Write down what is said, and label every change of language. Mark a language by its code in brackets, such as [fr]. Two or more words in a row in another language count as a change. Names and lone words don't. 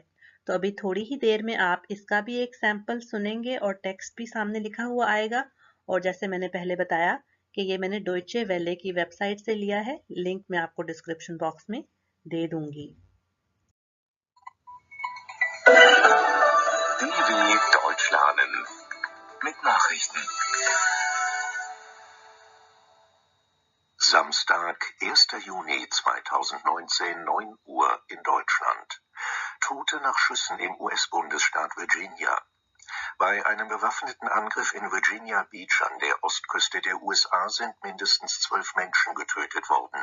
[hi] तो अभी थोड़ी ही देर में आप इसका भी एक सैंपल सुनेंगे और टेक्स्ट भी सामने लिखा हुआ आएगा। और जैसे मैंने पहले बताया कि ये मैंने डोइचे वेले की वेबसाइट से लिया है, लिंक मैं आपको [en] description box [hi] में दे दूंगी। [de] DW Deutsch lernen mit Nachrichten. Samstag, 1. Juni 2019, 9 Uhr in Deutschland. Tote nach Schüssen im US-Bundesstaat Virginia. Bei einem bewaffneten Angriff in Virginia Beach an der Ostküste der USA sind mindestens 12 Menschen getötet worden.